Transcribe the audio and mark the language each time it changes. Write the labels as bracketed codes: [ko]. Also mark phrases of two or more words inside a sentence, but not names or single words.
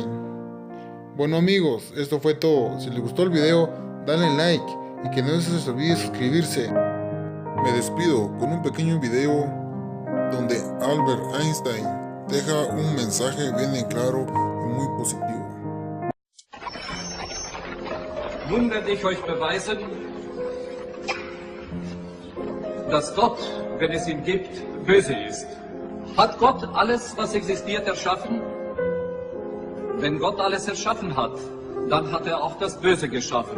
[es] Bueno amigos, esto fue todo. Si les gustó el video, dale like y que no se les olvide suscribirse. Me despido con un pequeño video donde Albert Einstein deja un mensaje bien en claro y muy positivo. [de] Nun werde ich euch beweisen, dass Gott, wenn es ihn gibt, böse ist. Hat Gott alles, was existiert, erschaffen? Wenn Gott alles erschaffen hat, dann hat er auch das Böse geschaffen.